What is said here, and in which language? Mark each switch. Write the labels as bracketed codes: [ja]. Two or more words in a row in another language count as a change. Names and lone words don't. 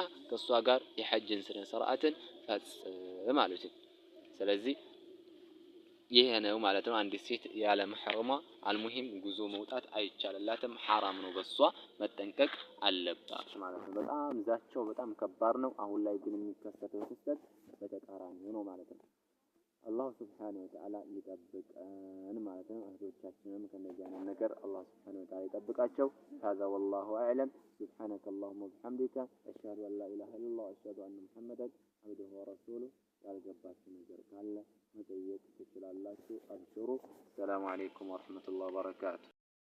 [am] ከሷ ጋር የሐጅን ስነ ስርዓትን ፈጽም አሉት ስለዚህ ይሄ ነው ማለት ነው አንዲት ሴት ያለ መሕረሟ አልሙሂም ጉዞ መውጣት አይቻልላትም حرام ነው በሷ መጠንቀቅ አለባት ማለት ነው በጣም ዛቸው በጣም ከባድ ነው አሁን ላይ ግን የሚከሰተው ክስተት በተቃራኒ ነው ማለት ነው አላህ [ar] سبحانه وتعالى [am] ይጠብቀን ማለት ነው እህቶቻችንም ከነዚህ አይነት ነገር አላህ [ar] سبحانه وتعالى [am] ይጠብቃቸው [ar] هذا والله أعلم سبحانك اللهم وبحمدك أشهد أن لا إله إلا الله وأشهد أن محمدا عبده ورسوله [am] ያልገባችሁ ነገር ካለ መጠየቅ ትችላላችሁ አብሽሩ [ar] السلام عليكم ورحمة الله وبركاته